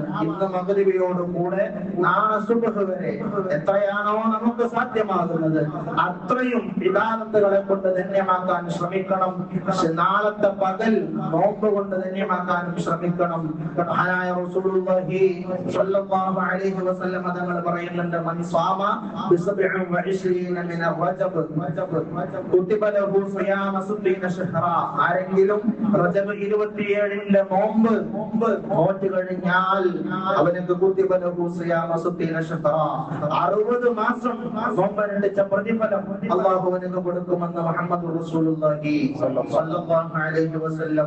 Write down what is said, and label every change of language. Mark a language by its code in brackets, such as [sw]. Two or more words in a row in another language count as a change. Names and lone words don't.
[ml] ഇന്ന് മഗ്രിബിയോട് കൂടെ നാളെ സുബ്ഹ് വരെ എത്രയാണോ നമുക്ക് സാധ്യമാകുന്നത് അത്രയും ഇബാദത്തുകളെ കൊണ്ട് ധന്യമാക്കാൻ ശ്രമിക്കണം. നാളത്തെ പകൽ നോമ്പ് കൊണ്ട് ധന്യമാക്കാൻ ശ്രമിക്കണം. [ar] മഹാനായ رسول الله صلى الله عليه وسلم [ml] തങ്ങൾ പറയുന്നുണ്ട്, [ar] من صام ب27 من الرجب كتب له صيام 60 شهرا. [ml] ആരെങ്കിലും റജബ് 27ന്റെ നോമ്പ് നോറ്റ് കഴിഞ്ഞാൽ അവനക്ക് [ar] كتب له صيام 60 شهرا, [ml] 60 മാസം നോമ്പനുഷ്ഠിച്ച പ്രതിഫലം അല്ലാഹു അവനക്ക് കൊടുക്കുമെന്ന് മുഹമ്മദ് [ar] رسول الله صلى الله عليه وسلم.